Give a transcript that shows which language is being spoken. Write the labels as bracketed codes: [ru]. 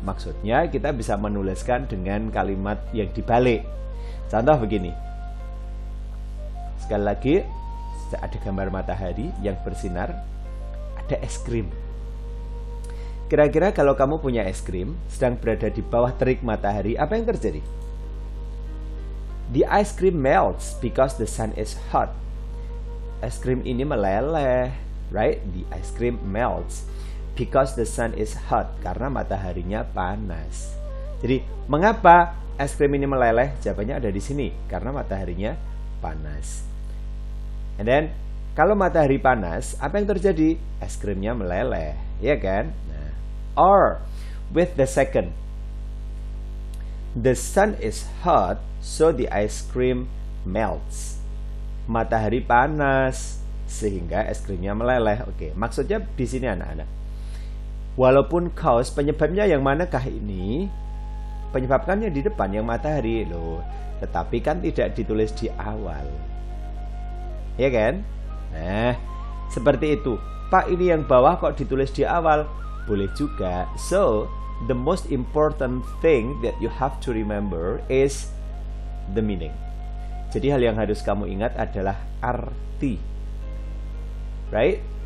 [id] Maksudnya kita bisa menuliskan dengan kalimat yang dibalik. Contoh begini. Sekali lagi, ada gambar matahari yang bersinar, ada es krim. Kira-kira kalau kamu punya es krim, sedang berada di bawah terik matahari, apa yang terjadi? [en] The ice cream melts because the sun is hot. [id] Es krim ini meleleh, [en] right? The ice cream melts because the sun is hot, [id] karena mataharinya panas. Jadi, mengapa es krim ini meleleh? Jawabannya ada di sini, karena mataharinya panas. [en] And then, [id] kalau matahari panas, apa yang terjadi? Es krimnya meleleh, ya kan? [en] Nah, or with the second, the sun is hot, so the ice cream melts. [id] Matahari panas sehingga es krimnya meleleh. Oke, maksudnya di sini anak-anak. Walaupun cause, penyebabnya yang manakah ini? Penyebabkannya di depan yang matahari loh. Tetapi kan tidak ditulis di awal. Ya kan? Nah, seperti itu. Pak, ini yang bawah kok ditulis di awal? Boleh juga. [en] So, the most important thing that you have to remember is the meaning. [id] Jadi hal yang harus kamu ingat adalah arti, right?